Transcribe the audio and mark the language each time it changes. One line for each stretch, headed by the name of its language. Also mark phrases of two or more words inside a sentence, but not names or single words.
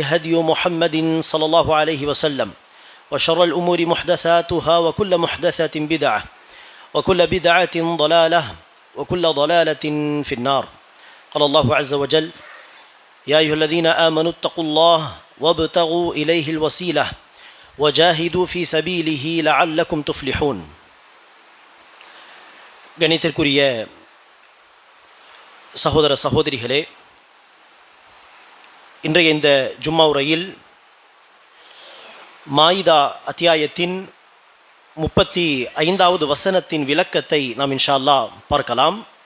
Arabic: هدي محمد صلى الله عليه وسلم وشر الأمور محدثاتها وكل محدثة بدعة وكل بدعة ضلالة وكل ضلالة في النار قال الله عز وجل يا أيها الذين آمنوا اتقوا الله وابتغوا إليه الوسيلة وجاهدوا في سبيله لعلكم تفلحون
Tamil: கணித்திற்குரிய சகோதர சகோதரிகளே, இன்றைய இந்த ஜும்மா உரையில் மாயிதா அத்தியாயத்தின் 35வது வசனத்தின் விளக்கத்தை நாம்
Arabic: إن شاء الله
Tamil: பார்க்கலாம்.